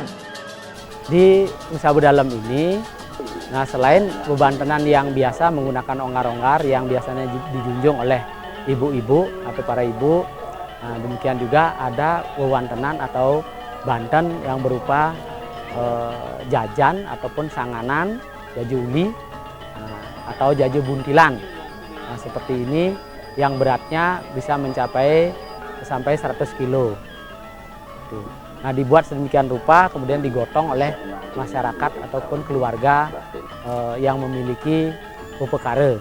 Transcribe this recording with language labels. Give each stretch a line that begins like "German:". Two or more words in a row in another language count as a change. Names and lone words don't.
Indonesian: Di Sabu Dalem ini, nah selain bebantenan yang biasa menggunakan onggar-onggar yang biasanya dijunjung oleh ibu-ibu atau para ibu, nah demikian juga ada wewantenan atau banten yang berupa jajan ataupun sanganan, jaju uli atau jaju buntilan. Nah seperti ini yang beratnya bisa mencapai sampai 100 kilo. Nah dibuat sedemikian rupa kemudian digotong oleh masyarakat ataupun keluarga yang memiliki upekara.